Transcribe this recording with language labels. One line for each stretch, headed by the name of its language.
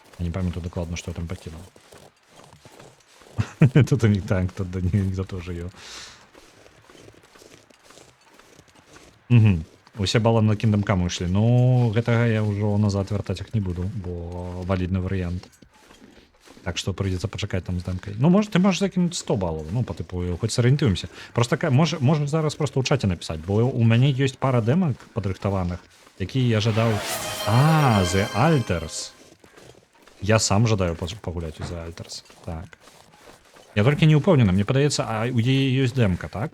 Belarusian: Я не памятаю дакладна, што я там пакінуў. Тут не так, тут ніхто тоже ёё. Угу. Усе балы на Kingdom Come ішлі. Ну, гэтага я ўжо назад вяртаць іх не буду, бо валідны варыянт.
Russian: Так что придется
Belarusian: пачакаць там з дэмкай.
Russian: Ну, может, ты можешь закинуть 100 баллов, ну, по типу,
Belarusian: хоць сарыентуемся. Просто
Russian: можешь
Belarusian: зараз просто ў чаце
Russian: написать,
Belarusian: бо у мяне ёсць пара дэмак падрыхтаваных, якія я жадаў... The Alters. Я сам жадаю пагуляць у The Alters. Так. Я толькі не ўпэўнены, мне падаецца, а у яе ёсць дэмка, так?